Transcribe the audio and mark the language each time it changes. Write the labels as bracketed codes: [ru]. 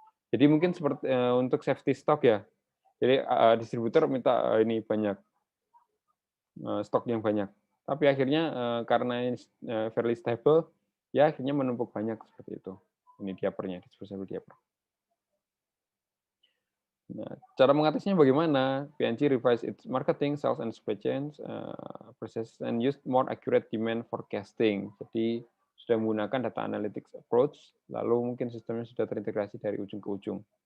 [id] Jadi mungkin seperti untuk safety stock ya. Jadi distributor minta ini banyak stok yang banyak. Tapi akhirnya karena ini [en] fairly stable, [id] ya akhirnya menumpuk banyak seperti itu. Ini diapernya, disposable diaper. Nah, cara mengatasinya bagaimana? [en] P&G revise its marketing, sales, and supply chains, process and use more accurate demand forecasting. [id] Jadi sudah menggunakan data analytics approach, lalu mungkin sistemnya sudah terintegrasi dari ujung ke ujung.